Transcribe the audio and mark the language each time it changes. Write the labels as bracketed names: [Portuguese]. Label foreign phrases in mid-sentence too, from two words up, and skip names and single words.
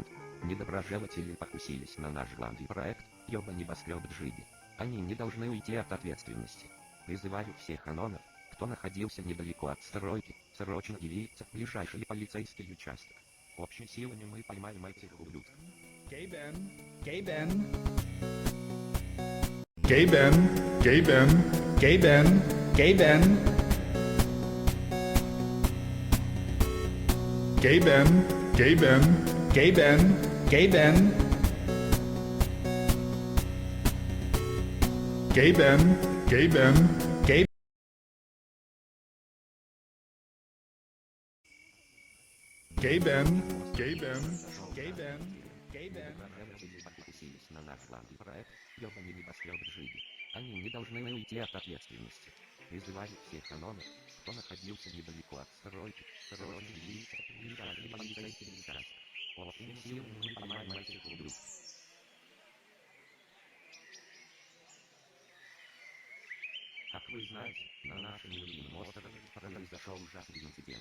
[Russian] Недоброжелатели покусились на наш главный проект «Ёба небоскреб Джиди». Они не должны уйти от ответственности. Призываю всех анонов, кто находился недалеко от стройки, срочно явиться в ближайший полицейский участок. Общими силами мы поймаем этих ублюдков. [English] Gay Ben. Gay Ben. Gay Ben. Gay Ben. Gay Ben. Gay Ben. Gay Ben. Gay Ben. Gay Ben. Gay Ben. Gay Ben. Gay Ben. Gay Gay Ben. Gay Ben. Gay Ben. Gay Ben. [Russian] покусились на наш главный проект, ёбаный небоскреб Джиги. Они не должны уйти от ответственности. Призываю всех анонов, кто находился недалеко от стройки, срочно явиться в ближайший полицейский участок. Общими силами мы поймаем этих ублюдков. Как вы знаете, на нашем любимом острове произошел ужасный инцидент.